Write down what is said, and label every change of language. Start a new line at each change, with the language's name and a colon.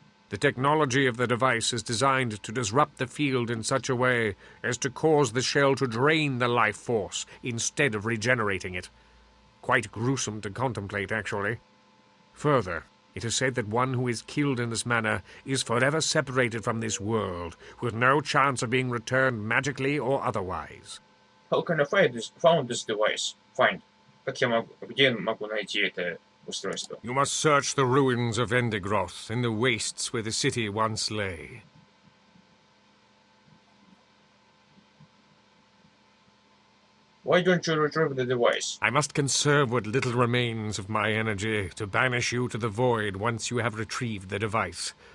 English: The technology of the device is designed to disrupt the field in such a way as to cause the shell to drain the life force instead of regenerating it. Quite gruesome to contemplate, actually. Further, it is said that one who is killed in this manner is forever separated from this world, with no chance of being returned magically or otherwise. How can I found this device? Find.
Russian: Где могу найти это устройство?
English: You must search the ruins of Vendigroth in the wastes where the city once lay. Why don't you retrieve the device? I must conserve what little remains of my energy to banish you to the void once you have retrieved the device.